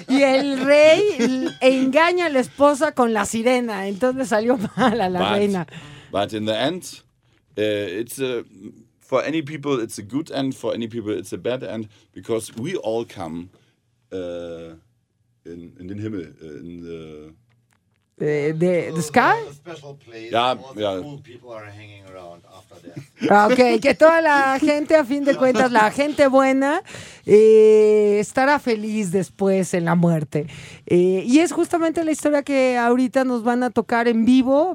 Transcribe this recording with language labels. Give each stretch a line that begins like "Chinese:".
Spanish: Y el rey engaña a la esposa con la sirena. Entonces salió mal a la reina.
English: But in the end, it's a, for any people it's a good end, for any people it's a bad end, because we all come in
German: den Himmel,
English: in the... The sky? A special place, yeah, where all the cool people are hanging around after that.
Spanish: Okay, que toda la gente, a fin de cuentas, la gente buena, estará feliz después en la muerte. Y es justamente la historia que ahorita nos van a tocar en vivo.